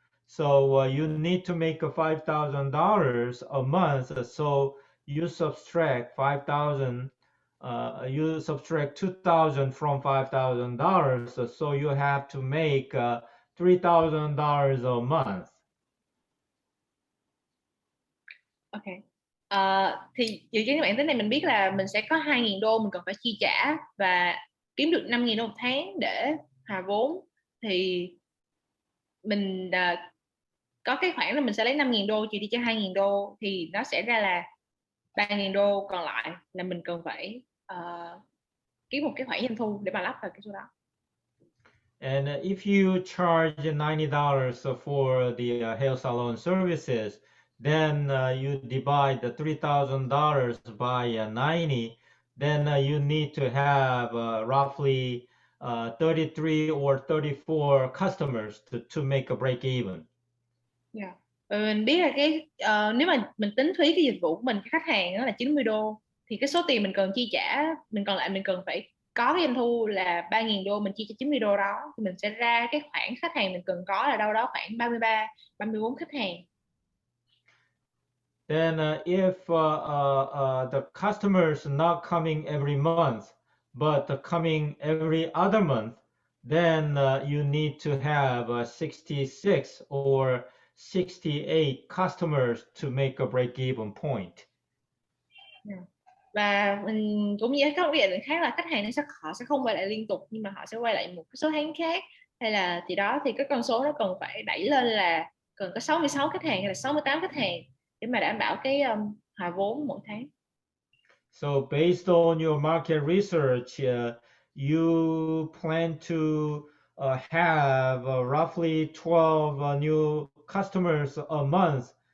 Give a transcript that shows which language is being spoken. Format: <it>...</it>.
<en>So you need to make $5,000 a month. So you subtract 5,000. You subtract 2,000 from $5,000. So you have to make $3,000 a month. Ok.</en> <vi>Thì dựa trên cái bảng tính này mình biết là mình sẽ có 2.000 đô mình cần phải chi trả và kiếm được 5.000 đô một tháng để hòa vốn, thì mình có cái khoản là mình sẽ lấy 5.000 đô trừ đi cho 2.000 đô, thì nó sẽ ra là 3.000 đô còn lại là mình cần phải kiếm một cái khoản doanh thu để mà lắp vào cái số đó.</vi> <en>And if you charge $90 for the hair salon services, then you divide the $3,000 by 90, then you need to have roughly 33 or 34 customers to make a break even. Yeah.</en> <vi>Mình biết là cái nếu mà mình tính phí cái dịch vụ của mình, cái khách hàng đó là 90 đô, thì cái số tiền mình cần chi trả, mình cần phải có cái doanh thu là 3.000 đô, mình chi cho 90 đô đó, thì mình sẽ ra cái khoản khách hàng mình cần có là đâu đó khoảng 34 khách hàng.</vi> <en>Then if the customers not coming every month, but coming every other month, then you need to have 66 or 68 customers to make a break-even point.</en> <vi>Và mình cũng như có một cái định khác là khách hàng họ sẽ không quay lại liên tục, nhưng mà họ sẽ quay lại một cái số tháng khác, hay là thì đó, thì cái con số nó cần phải đẩy lên là cần có 66 khách hàng hay là 68 khách hàng để mà đảm bảo cái hòa vốn mỗi tháng.</vi> <en>So based on your market research, you plan to have roughly 12 new customers a month.</en>